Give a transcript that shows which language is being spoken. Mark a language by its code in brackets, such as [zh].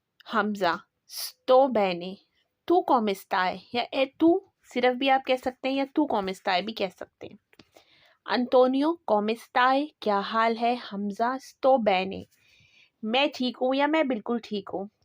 [it] हमज़ा, sto bene. तू come stai? [hi] या ए तू सिर्फ भी आप कह सकते हैं या तू [it] come stai [hi] भी कह सकते हैं। [it] अंतोनियो, come stai? [hi] क्या हाल है? [it] हमज़ा, sto bene. [hi] मैं ठीक हूँ या मैं बिल्कुल ठीक हूँ।